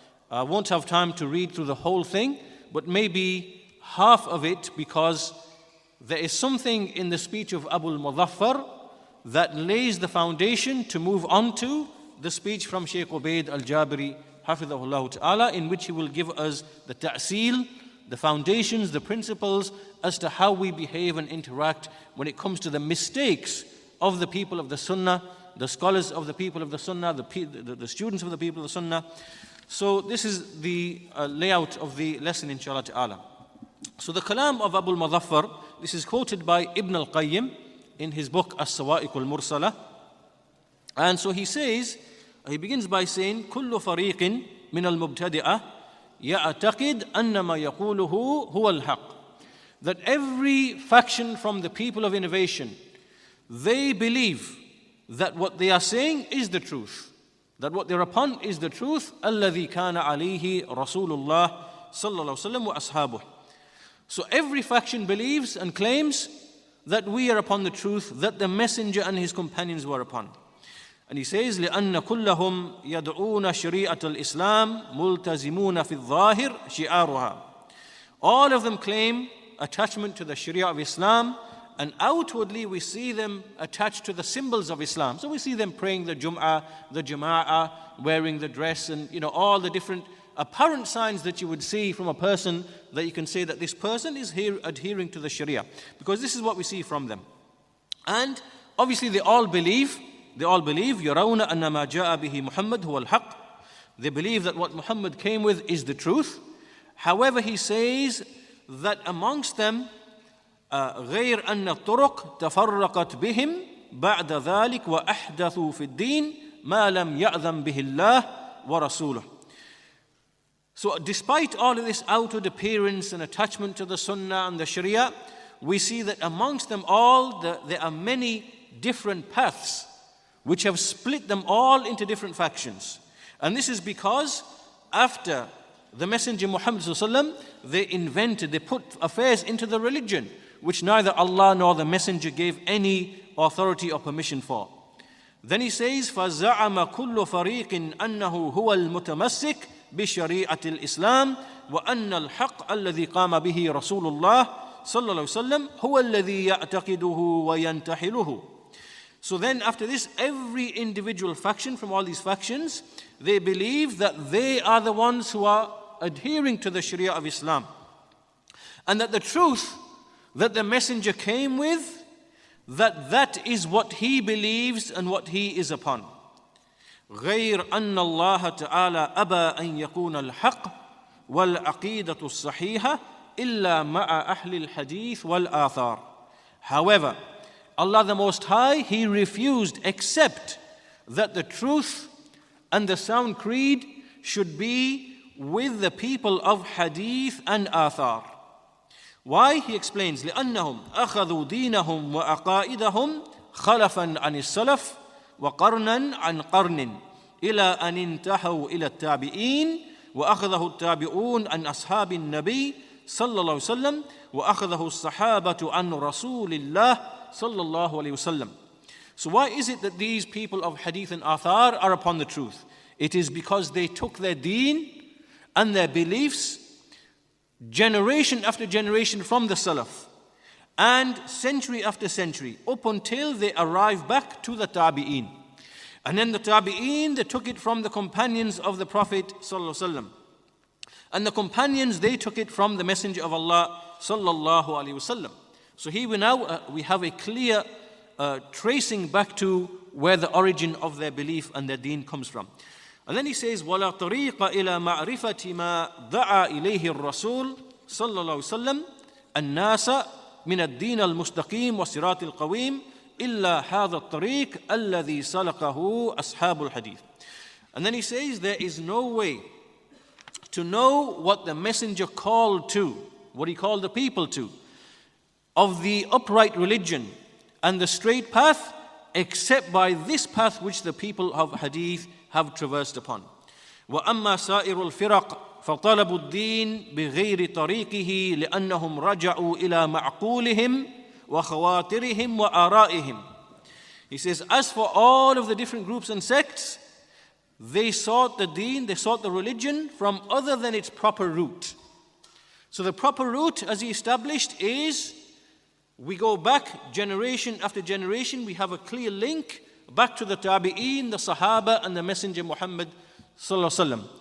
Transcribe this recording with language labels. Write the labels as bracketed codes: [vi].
[en] I won't have time to read through the whole thing, but maybe half of it, because there is something in the speech of al-Mudhafar that lays the foundation to move on to the speech from Shaykh Ubayd al-Jabiri, hafidhahullah ta'ala, in which he will give us the ta'sil, the foundations, the principles as to how we behave and interact when it comes to the mistakes of the people of the Sunnah, the scholars of the people of the Sunnah, the students of the people of the Sunnah. So this is the layout of the lesson, inshallah ta'ala. So the kalam of al-Mudhafar, this is quoted by Ibn al-Qayyim in his book As-Sawa'iq al-Mursalah. And so he says, he begins by saying, [ar] كل فريق من المبتدئة يعتقد أن ما يقوله هو الحق. [en] That every faction from the people of innovation, they believe that what they are saying is the truth, that what they're upon is the truth. [ar] الذي كان عليه رسول الله صلى الله عليه وسلم وأصحابه. [en] So every faction believes and claims that we are upon the truth that the Messenger and his companions were upon. And he says, [ar] لأن كلهم يدعون شريعة الإسلام ملتزمون في الظاهر شعارها. [en] All of them claim attachment to the Sharia of Islam, and outwardly we see them attached to the symbols of Islam. So we see them praying the Jum'ah, the Jama'ah, wearing the dress, and all the different apparent signs that you would see from a person that you can say that this person is here adhering to the Sharia, because this is what we see from them. And Obviously they all believe, [ar] يَرَوْنَ أَنَّ مَا جَاءَ بِهِ مُحَمَّدْ هُوَ الْحَقِّ. [en] They believe that what Muhammad came with is the truth. However, he says that amongst them, [ar] غَيْرْ أَنَّ الطُّرُقْ تَفَرَّقَتْ بِهِمْ بَعْدَ ذَلِكَ وَأَحْدَثُوا فِي الدِّينِ مَا لَمْ يَأْذَنْ بِهِ اللَّهُ وَرَسُولُهُ. [en] So despite all of this outward appearance and attachment to the Sunnah and the Sharia, we see that amongst them all, there are many different paths which have split them all into different factions. And this is because after the Messenger Muhammad ﷺ, they put affairs into the religion which neither Allah nor the Messenger gave any authority or permission for. Then he says, [ar] فَزَعَمَ كُلُّ فَرِيقٍ أَنَّهُ هُوَ الْمُتَمَسِّكِ بشريعة الإسلام وأن الحق الذي قام به رسول الله صلى الله عليه وسلم هو الذي يعتقده وينتحله. [en] So then after this, every individual faction from all these factions, they believe that they are the ones who are adhering to the Sharia of Islam. And that the truth that the Messenger came with, that is what he believes and what he is upon. [ar] غير أن الله تعالى أبى أن يكون الحق والعقيدة الصحيحة إلا مع أهل الحديث والآثار. [en] However, Allah the Most High, He refused except that the truth and the sound creed should be with the people of hadith and athar. Why? He explains, [ar] لأنهم أخذوا دينهم وعقائدهم خلفا عن السلف وقرنا عن قرن إلى أن انتهوا إلى التابعين وأخذه التابعون عن أصحاب النبي صلى الله عليه وسلم وأخذه الصحابة عن رسول الله صلى الله عليه وسلم. [en] So why is it that these people of hadith and athar are upon the truth? It is because they took their deen and their beliefs generation after generation from the Salaf and century after century up until they arrive back to the Tabi'een. And then the Tabi'een, they took it from the companions of the Prophet ﷺ. And the companions, they took it from the Messenger of Allah [ar] sallallahu alaihi wasallam. [en] So here we have a clear tracing back to where the origin of their belief and their deen comes from. And then he says, [ar] وَلَا طَرِيقَ إِلَى مَعْرِفَةِ مَا دَعَى إِلَيْهِ الرَّسُولُ صلى الله عليه وسلم النَّاسَ من الدين المستقيم والصراط القويم إلا هذا الطريق الذي سلكه أصحاب الحديث. [en] And then he says there is no way to know what the Messenger called to, what he called the people to, of the upright religion and the straight path, except by this path which the people of hadith have traversed upon. [ar] وأما سائر الفرق فطلبوا الدين بغير طريقه لأنهم رجعوا إلى معقولهم وخواطرهم وآرائهم. [en] He says, as for all of the different groups and sects, they sought the deen, they sought the religion from other than its proper route. So the proper route, as he established, is we go back generation after generation, we have a clear link back to the Tabi'een, the Sahaba and the Messenger Muhammad [ar] sallallahu alaihi wasallam.